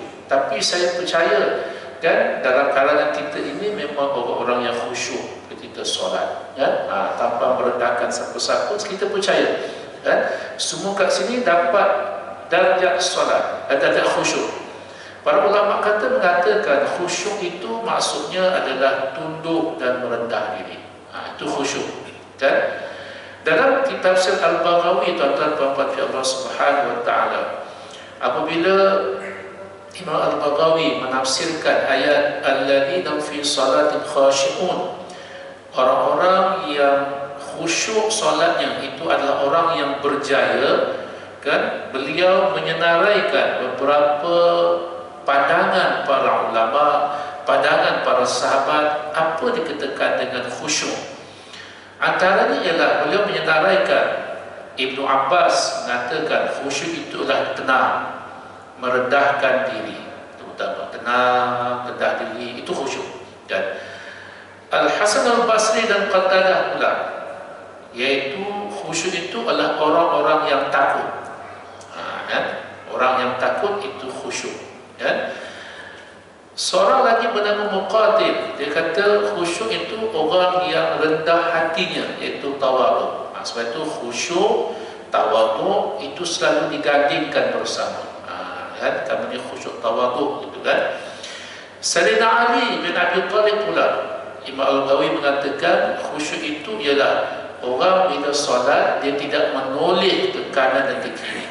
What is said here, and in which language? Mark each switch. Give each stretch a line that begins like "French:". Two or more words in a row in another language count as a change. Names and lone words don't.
Malay: Tapi saya percaya, kan, dalam kalangan kita ini memang orang-orang yang khusyuk ketika solat, kan, tanpa merendahkan siapa-siapa, kita percaya, kan, semua kat sini dapat darjat solat, darjat khusyuk. Para ulama mengatakan khusyuk itu maksudnya adalah tunduk dan merendah diri. Itu khusyuk, kan? Dalam kitab Tafsir Al-Baghawi, tuan-tuan puan-puan
Arabic: في الله سبحانه وتعالى,
Malay: apabila Imam Al-Baghawi menafsirkan ayat
Arabic: الذين في صلاة خاشعون,
Malay: orang-orang yang khusyuk solatnya itu adalah orang yang berjaya, kan? Beliau menyenaraikan beberapa pandangan para ulama, pandangan para sahabat, apa dikatakan dengan khusyuk. Antaranya ialah beliau menyenaraikan, Ibnu Abbas mengatakan khusyuk itulah tenang, merendahkan diri, terutama tenang, rendah diri, itu khusyuk. Dan Al-Hasan Al-Basri dan Qatadah pula, yaitu khusyuk itu adalah orang-orang yang takut. Orang yang takut itu khusyuk. Seorang lagi bernama Muqatil, dia kata khusyuk itu orang yang rendah hatinya, iaitu tawaduk. Sebab itu khusyuk, tawaduk itu selalu digandingkan bersama. Kami ni khusyuk tawaduk gitu kan. Sayyidina Ali bin Abi Thalib pula, Imam Al-Ghawi mengatakan khusyuk itu ialah orang bila solat dia tidak menoleh ke kanan dan ke kiri.